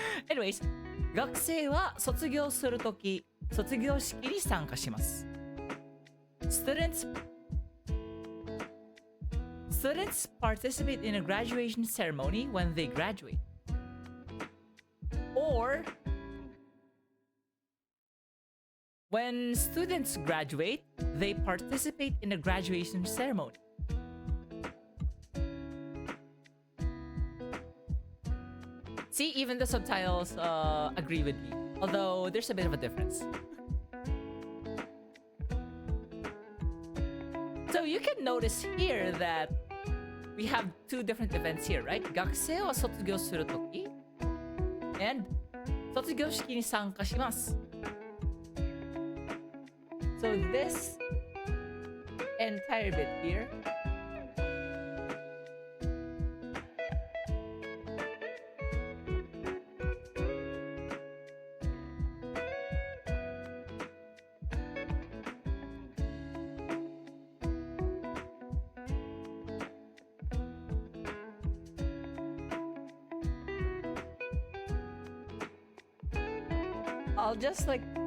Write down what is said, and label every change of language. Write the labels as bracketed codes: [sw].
[ja] Anyways, 学生は卒業するとき、卒業式に参加します。 [en] Students participate in a graduation ceremony when they graduate. Or when students graduate, they participate in a graduation ceremony. See, even the subtitles agree with me, although there's a bit of a difference. So you can notice here that we have two different events here, right? [ja] 学生は卒業するとき and 卒業式に参加します。 [en] So this entire bit here I'll just like